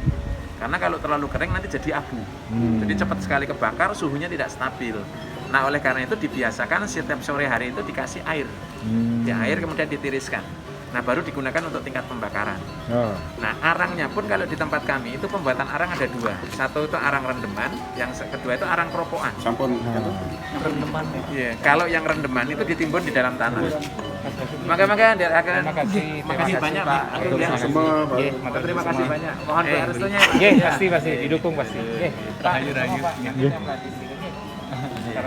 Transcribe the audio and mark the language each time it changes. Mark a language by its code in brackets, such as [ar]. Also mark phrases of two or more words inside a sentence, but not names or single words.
[id] Karena kalau terlalu kering nanti jadi abu. Jadi cepat sekali kebakar, suhunya tidak stabil. Nah, oleh karena itu dibiasakan setiap sore hari itu dikasih air. Di air kemudian ditiriskan. Nah, baru digunakan untuk tingkat pembakaran. Ya. Nah, arangnya pun kalau di tempat kami itu pembuatan arang ada dua. Satu itu arang rendeman, yang kedua itu arang keropokan. Sampun Iya, kalau yang rendeman itu ditimbun di dalam tanah. Maka makasih banyak Pak. Ya. semua Pak. Terima kasih banyak. Mohon doa restunya. Iya, pasti didukung pasti. Pak, Iya. sekarang